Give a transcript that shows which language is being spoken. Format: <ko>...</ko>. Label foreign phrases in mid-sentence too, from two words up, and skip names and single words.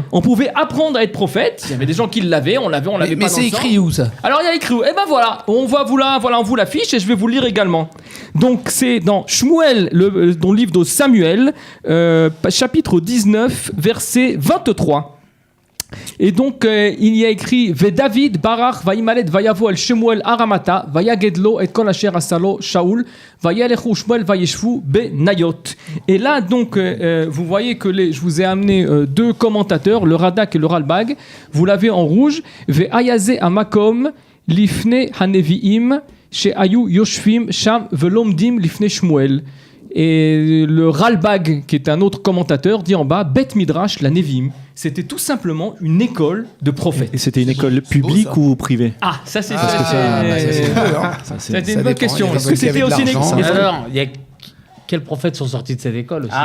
<fr>On pouvait apprendre à être prophète. Il y avait des gens qui l'avaient, on l'avait pas. Mais dans c'est le sang. écrit où ça? Alors il y a écrit où? Eh ben voilà, on vous l'affiche et je vais vous le lire également. Donc c'est dans Shmuel, dans le livre de Samuel, chapitre 19, verset 23. Et donc il y a écrit</fr> <he>ודוד ברח וימלט ויבא אל שמואל הרמתה ויגד לו את כל אשר עשה לו שאול וילכו שמואל וישבו בנוית.</he> <fr>Et là donc vous voyez que je vous ai amené deux commentateurs, le Radak et le Ralbag. Vous l'avez en rouge.</fr> <he>ואיזה המקום לפני הנביאים שהיו יושבים שם ולומדים לפני שמואל.</he> <fr>Et le Ralbag, qui est un autre commentateur, dit en bas</fr> <he>בית מדרש לנביאים.</he> <fr>C'était tout simplement une école de prophètes. Et c'était une école publique ou privée? Ah, ça c'est Parce que c'était une bonne question. Est-ce que c'était aussi une école? Alors, il y a quels prophètes sont sortis de cette école aussi?</fr>